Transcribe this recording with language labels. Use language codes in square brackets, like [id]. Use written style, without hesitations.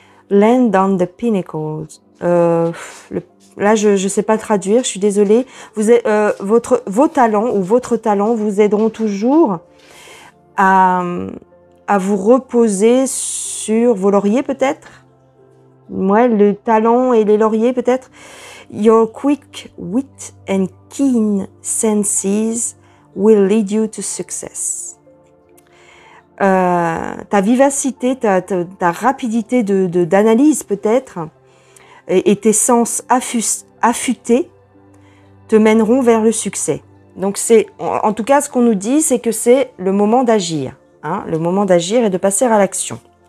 [en] Land on the pinnacles. [fr] Là, je ne sais pas traduire, je suis désolée. Vos talents ou votre talent vous aideront toujours à vous reposer sur vos lauriers peut-être. Ouais, le talent et les lauriers peut-être. [en] Your quick wit and keen senses will lead you to success. [fr] Ta vivacité, ta rapidité d'analyse peut-être et tes sens affûtés te mèneront vers le succès. Donc c'est, en tout cas, ce qu'on nous dit, c'est que c'est le moment d'agir, hein, le moment d'agir et de passer à l'action.